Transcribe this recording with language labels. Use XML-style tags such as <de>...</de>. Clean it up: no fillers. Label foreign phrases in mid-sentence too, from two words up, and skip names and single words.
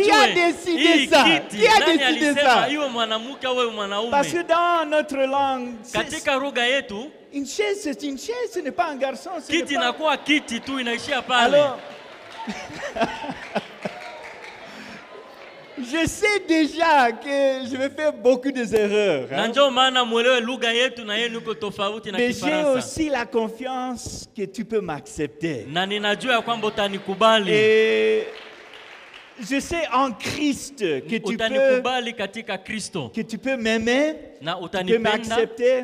<fr>Qui a décidé ça? Qui a décidé ça?</fr> <sw>Iwe mwanamke au mwanaume.</sw> <fr>Parce que dans notre langue,</fr> <sw>katika lugha yetu,</sw> <fr>une chaise c'est une chaise, ce n'est pas un garçon,</fr> <sw>kiti inakuwa kiti tu inaishia pale.</sw> <fr>Alors je sais déjà que je vais faire beaucoup d'erreurs. Mais j'ai aussi la confiance que tu peux m'accepter. Et je sais en Christ que tu peux m'aimer, tu peux m'accepter.</fr>